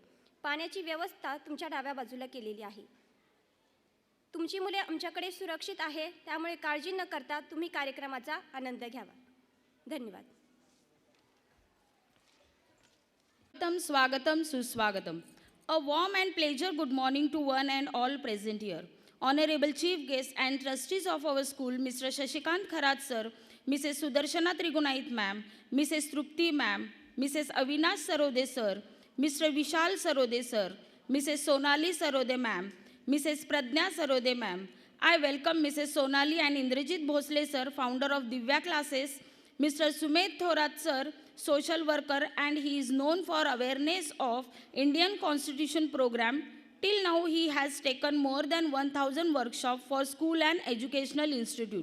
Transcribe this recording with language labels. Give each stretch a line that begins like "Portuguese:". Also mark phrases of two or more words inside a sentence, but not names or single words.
Marathi: पाण्याची व्यवस्था तुमच्या डाव्या बाजूला केलेली आहे। तुमची मुले आमच्याकडे सुरक्षित आहे, त्यामुळे काळजी न करता तुम्ही कार्यक्रमाचा आनंद घ्यावा। धन्यवाद। स्वागतम सुस्वागतम।
English: A warm and pleasure good morning to one and all present here. Honorable Chief Guests and Trustees of our school, Mr. Shashikant Kharat Sir, Mrs. Sudarshana Trigunait Ma'am, Mrs. Trupti Ma'am, Mrs. Avinash Sarode Sir, Mr. Vishal Sarode Sir, Mrs. Sonali Sarode Ma'am, Mrs. Pradnya Sarode Ma'am. I welcome Mrs. Sonali and Indrajit Bhosle Sir, founder of Divya Classes, Mr. Sumed Thorat Sir, social worker, and he is known for awareness of Indian Constitution program. Till now he has taken more than 1000 workshops for school and educational institute.